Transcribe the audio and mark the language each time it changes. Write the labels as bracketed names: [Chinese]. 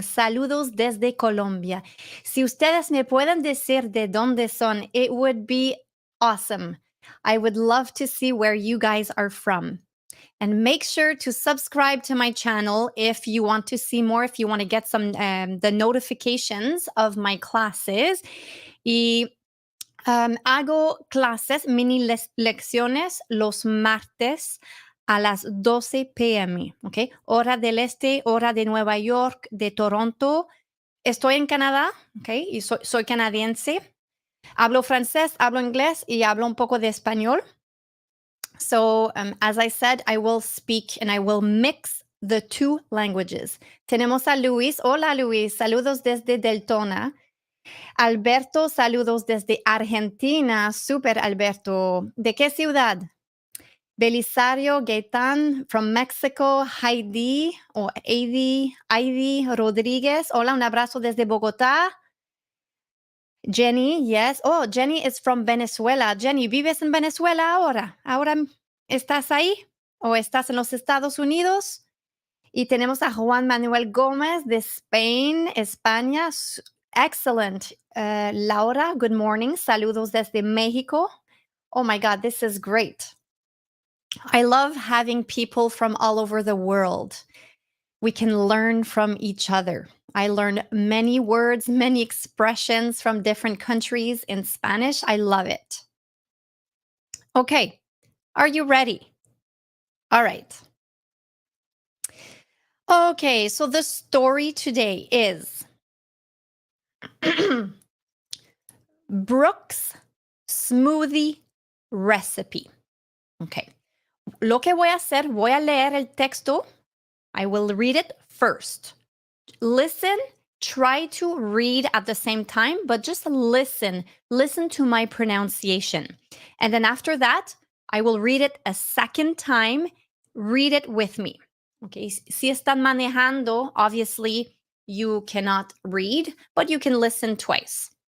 [Spanish] Saludos desde Colombia. Si ustedes me pueden decir de dónde son, [English] it would be awesome. I would love to see where you guys are from. And make sure to subscribe to my channel if you want to see more, if you want to get some the notifications of my classes. [Spanish] Y hago clases, mini lecciones los martes a las 12 p.m., ¿ok? Hora del este, hora de Nueva York, de Toronto. Estoy en Canadá, ¿ok? Y soy canadiense. Hablo francés, hablo inglés y hablo un poco de español. [English] So, as I said, I will speak and I will mix the two languages. [Spanish] Tenemos a Luis. Hola, Luis. Saludos desde Deltona. Alberto, saludos desde Argentina. Super, Alberto. ¿De qué ciudad? Belisario Gaitán from Mexico. Heidi o Heidi Rodríguez. Hola, un abrazo desde Bogotá. [English] Jenny, yes. Oh, Jenny is from Venezuela. [Spanish] Jenny, ¿vives en Venezuela ahora? ¿Ahora estás ahí? ¿O estás en los Estados Unidos? Y tenemos a Juan Manuel Gómez de Spain, España. [English] Excellent. Laura, good morning. [Spanish] Saludos desde Mexico. [English] Oh my God, this is great. I love having people from all over the world. We can learn from each other. I learned many words, many expressions from different countries in Spanish. I love it. Okay, are you ready? All right. Okay, so the story today is Brooke's smoothie recipe. Okay. [Spanish] Lo que voy a hacer, voy a leer el texto. [English] I will read it first. Listen, try to read at the same time, but just listen. Listen to my pronunciation. And then after that, I will read it a second time. Read it with me. Okay, [Spanish] si están manejando, [English] obviously you cannot read, but you can listen twice.